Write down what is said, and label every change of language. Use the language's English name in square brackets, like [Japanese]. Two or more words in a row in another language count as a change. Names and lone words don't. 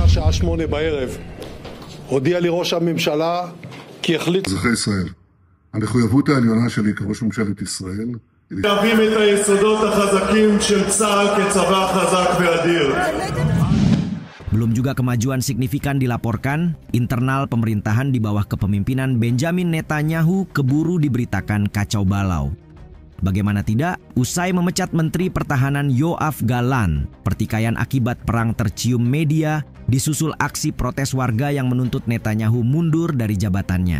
[Hebrew] בשעה 8 בערב הודיע לי ראש הממשלה כי החליט אזרחי ישראל, המחויבות העליונה שלי כראש ממשלת ישראל להקים את היסודות החזקים של צה"ל כצבא חזק ואדיר. [Indonesian] Belum juga kemajuan signifikan dilaporkan, internal pemerintahan di bawah kepemimpinan Benjamin Netanyahu keburu diberitakan kacau balau. Bagaimana tidak, usai memecat Menteri Pertahanan Yoav Gallant, pertikaian akibat perang tercium media, disusul aksi protes warga yang menuntut Netanyahu mundur dari jabatannya.